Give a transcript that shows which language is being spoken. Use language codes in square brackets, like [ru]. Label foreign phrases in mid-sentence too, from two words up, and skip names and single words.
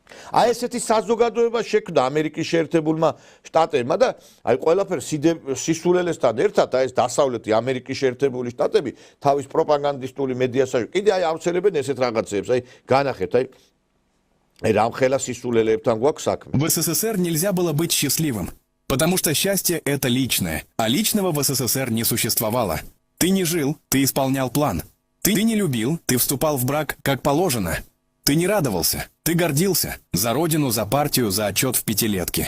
[ka] აი ესეთი საზოგადოება შექმნა ამერიკის შეერთებულმა შტატებმა და აი ყველაფერს სისულელესთან ერთად აი ეს დასავლეთი ამერიკის შეერთებული შტატები თავის პროპაგანდისტული მედიასაჟი კიდე აი ავრცელებენ ესეთ რაღაცებს აი განახეთ აი რამხელა სისულელეებთან გვაქვს საქმე. [ru] В СССР нельзя было быть счастливым, потому что счастье — это личное, а личного в СССР не существовало. Ты не жил, ты исполнял план. Ты не любил, ты вступал в брак как положено. Ты не радовался, ты гордился за родину, за партию, за отчет в пятилетке.